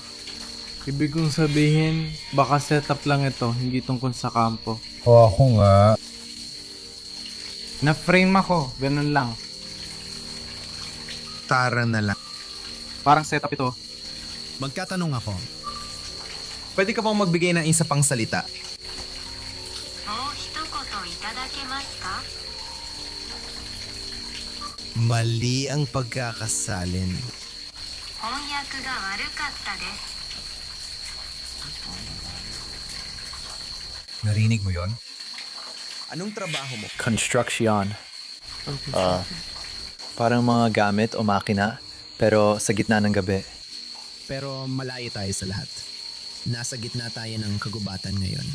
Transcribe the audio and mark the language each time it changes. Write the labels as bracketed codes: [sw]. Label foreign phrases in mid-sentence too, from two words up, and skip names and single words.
[tl] Ibig kong sabihin, baka setup lang ito, hindi tungkol sa kampo. O ako nga. Na-frame ako, ganun lang. Tara na lang. Parang setup ito. Magkatanong ako. Pwede ka bang magbigay ng isa pang salita? [ja] もう一言いただけますか? [tl] Mali ang pagkakasalin. [ja] 翻訳が悪かったです。 [tl] Narinig mo yon? Anong trabaho mo? Construction. Parang mga gamit o makina, pero sa gitna ng gabi. Pero malayo tayo sa lahat. Nasa gitna tayo ng kagubatan ngayon.